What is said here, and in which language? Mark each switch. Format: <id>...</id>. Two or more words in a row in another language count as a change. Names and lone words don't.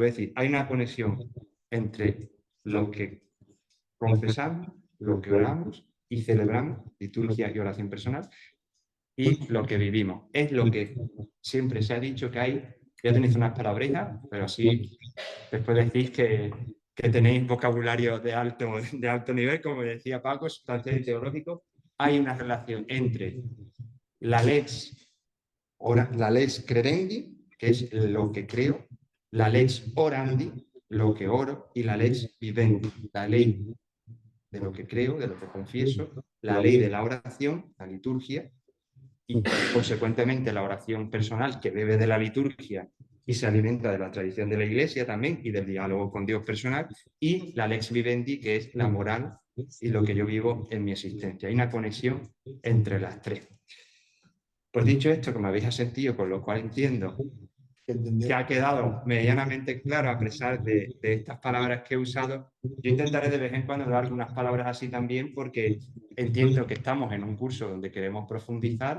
<es>Es decir, hay una conexión entre lo que confesamos, lo que oramos y celebramos, liturgia y oración personal, y lo que vivimos. Es lo que siempre se ha dicho que hay. Ya tenéis unas palabrejas, pero así después decís que tenéis vocabulario de alto nivel, como decía Paco, sustancial y teológico. Hay una relación entre la</es> <la>lex credendi,</la> <es>que es lo que creo, la</es> <la>lex orandi,</la> <es>lo que oro, y la</es> <la>lex vivendi,</la> <es>la ley de lo que creo, de lo que confieso, la ley de la oración, la liturgia, y consecuentemente la oración personal que bebe de la liturgia y se alimenta de la tradición de la Iglesia también y del diálogo con Dios personal, y la</es> <la>lex vivendi,</la> <es>que es la moral y lo que yo vivo en mi existencia. Hay una conexión entre las tres. Pues dicho esto, que me habéis sentido, con lo cual entiendo que ha quedado medianamente claro a pesar de estas palabras que he usado, yo intentaré de vez en cuando dar algunas palabras así también porque entiendo que estamos en un curso donde queremos profundizar.</es>